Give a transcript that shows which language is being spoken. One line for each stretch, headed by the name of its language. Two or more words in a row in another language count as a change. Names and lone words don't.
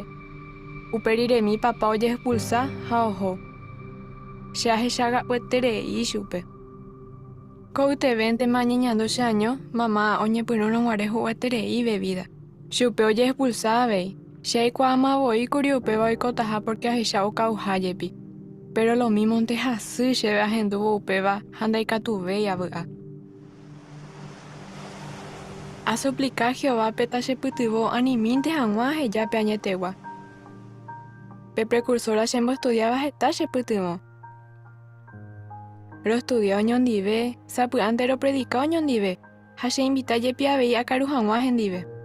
Guarani: Uperiremi papa ojehpulsa ha oho. Che ahechaga'ueterei chupe. Ko'ytevéntema añeñandu che año, mamá oñepyrũrõguare hu'ueterei bebida. Chupe ojehpulsa avei. Che aikuaamavoíkuri upéva oikotaha porque ahecha oka'uhájepi.
Spanish: Pero lo mismo
Guarani: ntehasy chéve ahendúvo upéva ha ndaikatuvéi avy'a. Asuplica Jehovápe tachepytyvõ animínte hag̃ua ahejápe añetegua. Pe precursora chemboestudiáva heta chepytyvõ. Roestudia oñondive, sapy'ánte ropredica oñondive, ha che invitajepi avei akaru hag̃ua hendive.